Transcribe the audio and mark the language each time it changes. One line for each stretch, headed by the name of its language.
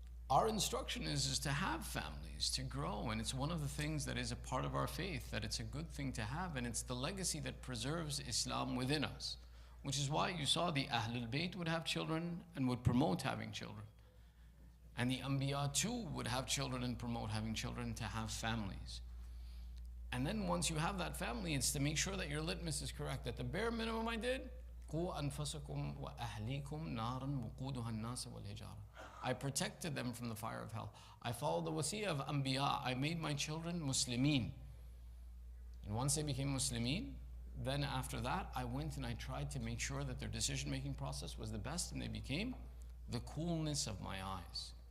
English: Our instruction is to have families, to grow, and it's one of the things that is a part of our faith, that it's a good thing to have, and it's the legacy that preserves Islam within us, which is why you saw the Ahlulbayt would have children and would promote having children. And the Anbiya too would have children and promote having children, to have families. And then once you have that family, it's to make sure that your litmus is correct. That the bare minimum I did,
Arabic: قُوا أَنفُسَكُمْ وَأَهْلِيكُمْ نَارًا وَقُودُهَا النَّاسُ وَالْحِجَارَةُ.
English: I protected them from the fire of hell. I followed the wasiyah of Anbiya. I made my children Muslimin. And once they became Muslimin, then after that, I went and I tried to make sure that their decision-making process was the best, and they became the coolness of my eyes.